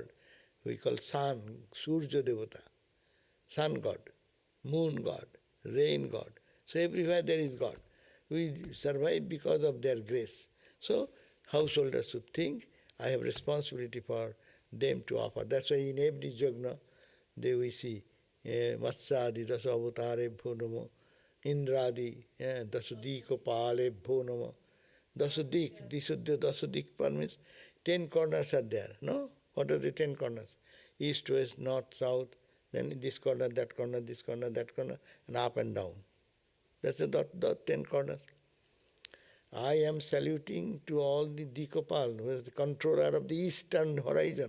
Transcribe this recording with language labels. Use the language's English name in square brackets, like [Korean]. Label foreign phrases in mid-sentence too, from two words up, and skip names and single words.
[English] We call sun, [Sanskrit] Surya Devata, [English] sun god, moon god, rain god. So everywhere there is God. We survive because of their grace. So householders should think, I have responsibility for them to offer. That's why in every jagna, we see [Sanskrit] Matsyadi Dasa Avatarebhyo Namo, Indradi Dasudiko Palebhyo Namo. [English] Dasudik, Dasudik means 10 corners are there, no? What are the 10 corners? East, west, north, south, then this corner, that corner, this corner, that corner, and up and down. That's the 10 corners. I am saluting to all the Dikopal, who is the controller of the eastern horizon.